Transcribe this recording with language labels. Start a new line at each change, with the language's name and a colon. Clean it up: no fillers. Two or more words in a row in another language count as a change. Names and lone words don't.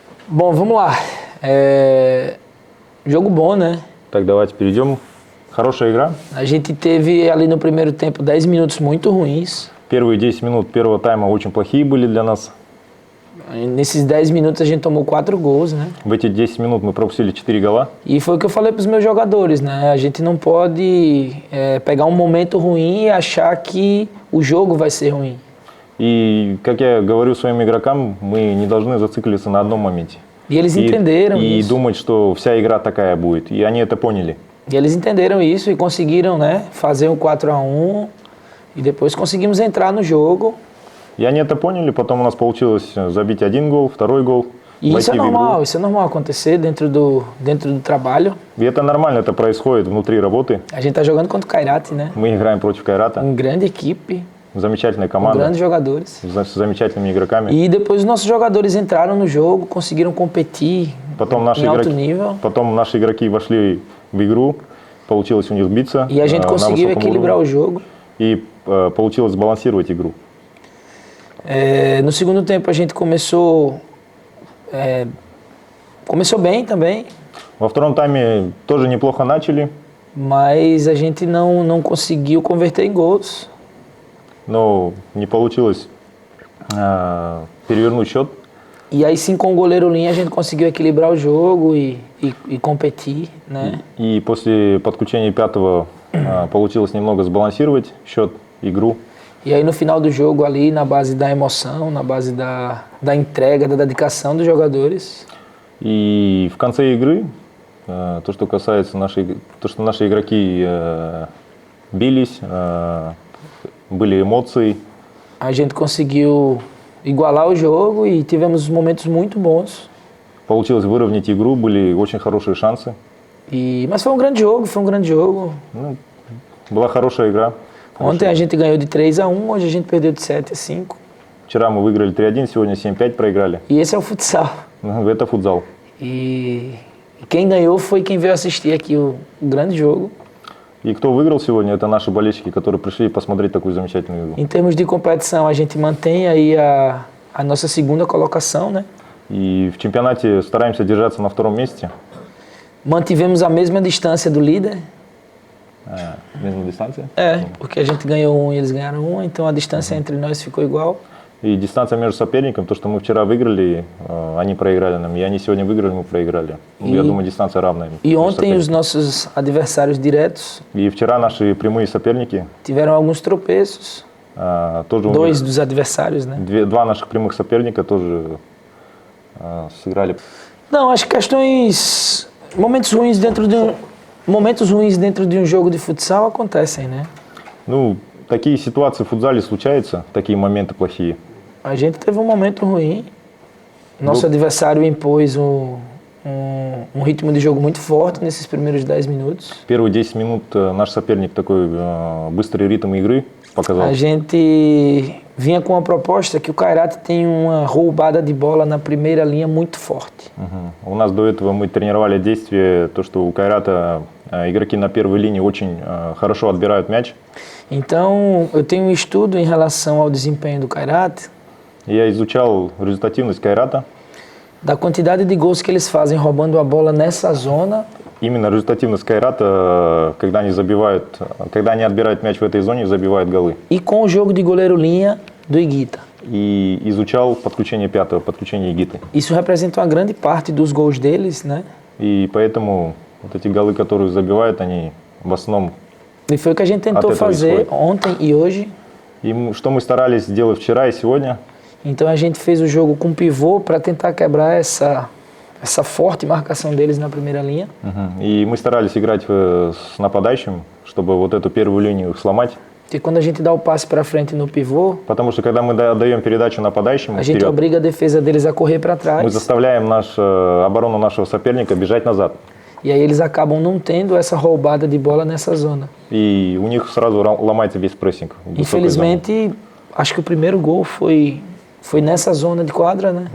Portuguese: Bom, vamos lá. Jogo bom, né?
Russian: Так, давайте перейдем. Хорошая игра.
Portuguese: A gente teve ali no primeiro tempo 10 minutos muito ruins.
Russian: Первые 10 минут первого тайма очень плохие были для нас.
Portuguese: Nesses 10 minutos a gente tomou 4 gols, né?
Russian: В эти 10 минут мы пропустили 4 гола.
Portuguese: E foi o que eu falei para os meus jogadores, né? A gente não pode pegar um momento ruim e achar que o jogo vai ser ruim.
Russian: И, как я говорю своим игрокам, мы не должны зациклиться на одном моменте.
Portuguese: E eles entenderam
Russian: И
Portuguese: isso.
Russian: думать, что вся игра такая будет. И они это поняли.
Portuguese: E eles entenderam isso e conseguiram, né, fazer um 4-1 e depois conseguimos entrar no jogo.
Russian: И они это поняли, потом у нас получилось забить один гол, второй гол.
Portuguese: E isso é
Russian: войти в игру.
Portuguese: normal, isso é normal acontecer dentro do trabalho.
Russian: И это нормально, это происходит внутри работы.
Portuguese: A gente tá jogando contra o Kairat, né?
Russian: Мы играем против Кайрата,
Portuguese: Grande equipe,
Russian: замечательная
Portuguese: com
Russian: команда,
Portuguese: grandes jogadores.
Russian: с замечательными игроками.
Portuguese: E depois os nossos jogadores entraram no jogo, conseguiram competir
Russian: Потом наши
Portuguese: em alto
Russian: игроки,
Portuguese: nível.
Russian: потом наши игроки вошли в игру, получилось у них биться
Portuguese: E a gente
Russian: на
Portuguese: conseguiu
Russian: высоком
Portuguese: equilibrar o
Russian: уровне.
Portuguese: jogo.
Russian: И получилось сбалансировать игру.
Portuguese: No segundo tempo a gente começou bem também,
Russian: Во втором тайме тоже неплохо начали,
Portuguese: mas a gente não conseguiu converter em gols.
Russian: но не получилось перевернуть счет.
Portuguese: E aí sim com o goleiro linha a gente conseguiu equilibrar o jogo e competir, né?
Russian: И после подключения пятого получилось немного сбалансировать счет, игру.
Portuguese: E aí no final do jogo ali, na base da emoção, na base da entrega, da dedicação dos jogadores,
Russian: И в конце игры, то, что касается то, что наши игроки бились, были эмоции,
Portuguese: a gente conseguiu igualar o jogo e tivemos momentos muito bons.
Russian: получилось выровнять игру, были очень хорошие шансы.
Portuguese: Mas foi um grande jogo.
Russian: Ну, была хорошая игра.
Portuguese: Ontem a gente ganhou de 3-1, hoje a gente perdeu de 7-5.
Russian: Вчера мы выиграли 3-1, сегодня 7-5 проиграли.
Portuguese: E esse é o futsal.
Russian: Это футзал.
Portuguese: E quem ganhou foi quem veio assistir aqui o grande jogo.
Russian: И кто выиграл сегодня, это наши болельщики, которые пришли посмотреть такую замечательную игру.
Portuguese: Em termos de competição, a gente mantém aí a nossa segunda colocação, né?
Russian: И в чемпионате стараемся держаться на втором месте.
Portuguese: Mantivemos a mesma distância do líder. Mesma distância. Porque a gente ganhou um e eles ganharam um, então a distância entre nós ficou igual.
Russian: И дистанция между соперниками, то, что мы вчера выиграли, они проиграли нам, и они сегодня выиграли, мы проиграли. Я думаю, дистанция равная.
Portuguese: E ontem os nossos adversários diretos
Russian: И вчера наши прямые соперники,
Portuguese: tiveram alguns tropeços.
Russian: тоже у
Portuguese: Dois
Russian: них,
Portuguese: dos adversários, né?
Russian: два наших прямых соперника тоже сыграли.
Portuguese: Não, as questões, momentos ruins dentro de um jogo de futsal acontecem, né?
Russian: Ну, такие ситуации в футзале случаются, такие моменты плохие.
Portuguese: A gente teve um momento ruim. Nosso adversário impôs um ritmo de jogo muito forte nesses primeiros 10 minutos.
Russian: Первые 10 минут наш соперник такой быстрый ритм игры показал.
Portuguese: A gente vinha com uma proposta que o Kairat tem uma roubada de bola na primeira linha muito forte.
Russian: У нас до этого мы тренировали действие, то, что у Кайрата игроки на первой линии очень хорошо отбирают мяч.
Portuguese: Então, eu tenho um estudo em relação ao desempenho do Kairat,
Russian: Я изучал результативность Кайрата.
Portuguese: da quantidade de gols que eles fazem roubando a bola nessa zona.
Russian: Именно результативность Кайрата, когда они отбирают мяч в этой зоне, забивают голы.
Portuguese: E com o jogo de goleiro-linha do Iguita.
Russian: И изучал подключение пятого, подключение Игиты.
Portuguese: Isso representa uma grande parte dos gols deles, né?
Russian: И поэтому вот эти голы, которые забивают, они в основном...
Portuguese: E foi o que a gente tentou fazer ontem e hoje.
Russian: И что мы старались сделать вчера и сегодня.
Portuguese: Então a gente fez o jogo com pivô para tentar quebrar essa forte marcação deles na primeira linha.
Russian: И мы старались играть с нападающим, чтобы вот эту первую линию сломать.
Portuguese: Porque quando a gente dá o passe para frente no pivô,
Russian: Потому что когда мы даем передачу нападающему
Portuguese: a gente
Russian: вперед,
Portuguese: obriga a defesa deles a correr para
Russian: мы
Portuguese: trás.
Russian: заставляем оборону нашего соперника бежать назад.
Portuguese: E aí eles acabam não tendo essa roubada de bola nessa zona.
Russian: И у них сразу ломается весь прессинг.
Portuguese: Infelizmente, acho que o primeiro gol foi nessa zona de quadra, né?